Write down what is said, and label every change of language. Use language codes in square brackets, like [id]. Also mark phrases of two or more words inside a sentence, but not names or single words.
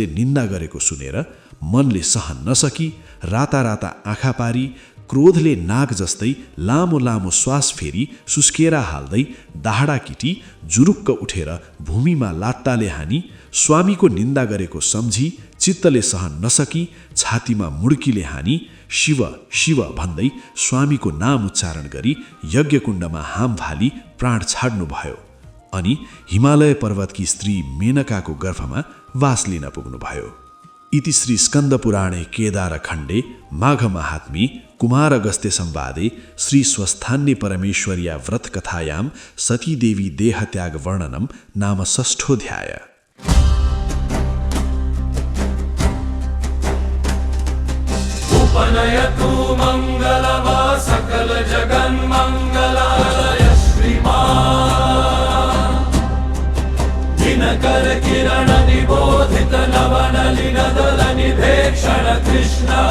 [ne] निन्दा गरेको सुनेर मनले सहन नसकी राता राता आँखा पारी क्रोधले नाग जस्तै लामो लामो श्वास फेरी सुस्केरा हाल्दै दाहडा किटी जुरुक्क उठेर भूमिमा लात्ताले हानी स्वामीको निन्दा गरेको सम्झी चित्तले सहन नसकी छातीमा मुड्कीले हानी शिव शिव भन्दै स्वामीको नाम उच्चारण गरी यज्ञकुण्डमा हाम फाली प्राण छाड्नुभयो। अनि हिमालय पर्वतकी स्त्री मेनकाको गर्भमा वास लिन पुग्नुभयो। [sa] इति श्री स्कन्दपुराणे केदारखण्डे माघ महात्मी कुमार अगस्त्य संवादे श्री स्वस्थान्य परमेश्वर्या व्रतकथायां सतीदेवी देहत्याग वर्णनम नाम 6ठोऽध्याय। उपनयतु मङ्गलमा सकल जगन्मङ्गलाय श्रीमान् दिनकर किरण निबोधित नवनलिन दल निभेक्षण कृष्ण